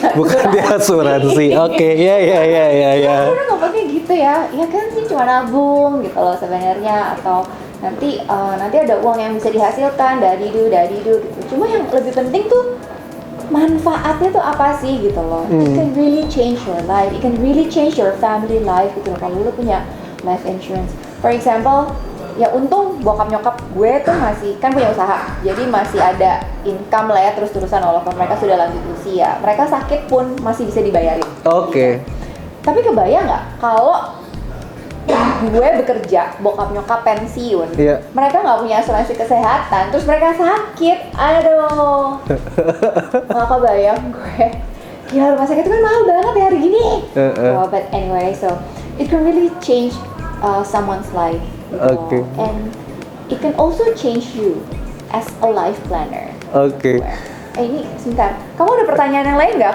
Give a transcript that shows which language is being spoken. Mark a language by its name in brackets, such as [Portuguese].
[Indonesian] asuransi. Oke, ya. Orang ngomongnya gitu ya, ya kan sih cuma nabung gitu loh sebenarnya, atau nanti ada uang yang bisa dihasilkan dari gitu. Cuma yang lebih penting tuh manfaatnya tuh apa sih gitu loh. [English] It can really change your life, it can really change your family life [Indonesian] gitu loh kalau lu punya life insurance. [English] For example, [Indonesian] ya untung bokap nyokap gue tuh masih kan punya usaha, jadi masih ada income lah ya terus-terusan, walaupun mereka sudah lanjut usia. Mereka sakit pun masih bisa dibayarin. Oke. Tapi kebayang nggak kalau gue bekerja, bokap nyokap pensiun, mereka nggak punya asuransi kesehatan, terus mereka sakit, aduh, nggak kebayang gue. Gila, rumah sakit itu kan mahal banget ya hari gini. [English] But anyway, so it can really change someone's life, gitu. And it can also change you as a life planner. [Indonesian] ini sebentar, kamu ada pertanyaan yang lain nggak?